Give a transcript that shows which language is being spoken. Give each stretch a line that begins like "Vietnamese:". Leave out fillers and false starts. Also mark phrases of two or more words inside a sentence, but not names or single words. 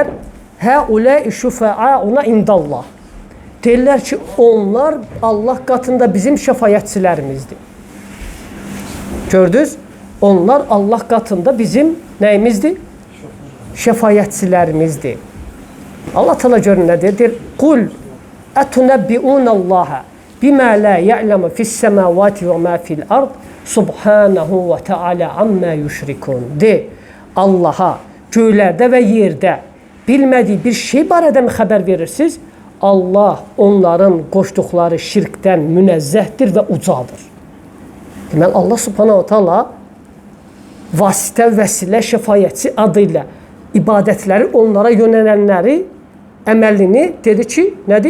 Arabic: هؤلاء شفعاؤنا عند الله.
Azerbaijani: Deyirlər ki, onlar Allah qatında bizim şəfayətçilərimizdir. Gördünüz? Onlar Allah qatında bizim nəyimizdir? Şəfayətçilərimizdir. Allah Teala görür nə deyir?
Arabic: قل أتنبئون الله بما لا يعلم في السماوات وما في الأرض سبحانه وتعالى عما يشركون.
Azerbaijani: De, Allaha göylərdə və yerdə bilmədiyi bir şey barədə mi xəbər verirsiniz? Allah onların qoşduqları şirkdən münezzəhdir və ucadır. Deməli,
Arabic: الله سبحانه تعالى
Azerbaijani: vasitə, vəsilə, şəfayətçi adı ilə ibadətləri onlara yönələnləri, əməlini dedi ki, nədir?